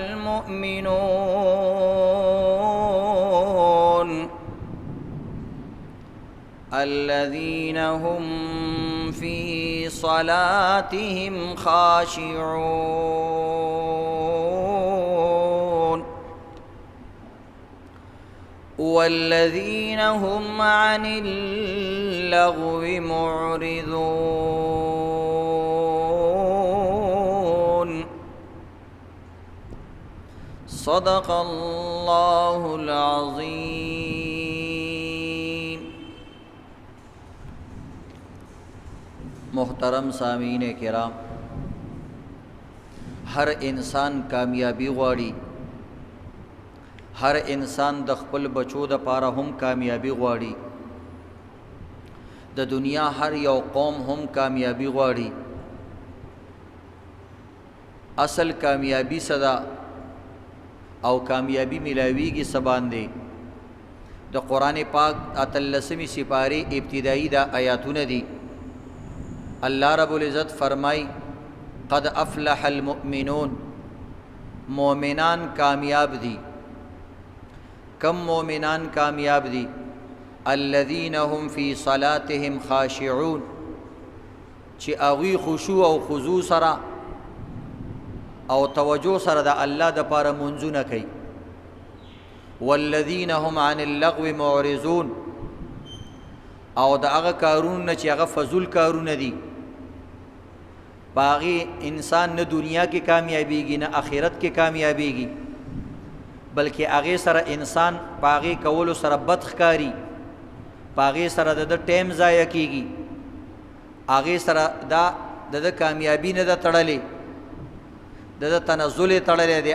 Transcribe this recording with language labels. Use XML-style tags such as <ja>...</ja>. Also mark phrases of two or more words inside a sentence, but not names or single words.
<ar>المؤمنون الذين هم في صلاتهم خاشعون والذين هم عن اللغو معرضون صدق الله العظيم.</ar> <ps>محترم سامعین کرام، ہر انسان کامیابی غواړي، ہر انسان د خپل بچو د پاره هم کامیابی غواړي، د دنیا هر یو قوم هم کامیابی غواړي. اصل کامیابی صدا او کامیابی ملاویږي سباندې د قرآن پاک اتلسمی سپاری ابتدائی دا آیاتونه دي.</ps> <ar>اللہ رب العزت فرمائی قد افلح المؤمنون،</ar> <ps>مومنان کامیاب دی. کم مومنان کامیاب دی؟</ps> <ar>الذین هم فی صلاتهم خاشعون،</ar> <ps>چی اغوی خشوع او خضوع سرا او توجه سره د الله د پاره منځونه کوي.</ps> <ar>والذین هم عن اللغو معرضون،</ar> <ps>او د هغه کارونه چې هغه فضول کارونه دي باغی انسان نه دنیا کې کامیابیږي نه آخرت کې کامیابیږي، بلکې هغه سره انسان باغی کولو سره بد ښکاري، باغی سره د ټیم ضایع کیږي، هغه سره د کامیابی نه د تړلې د تنزل تړلې دی.</ps>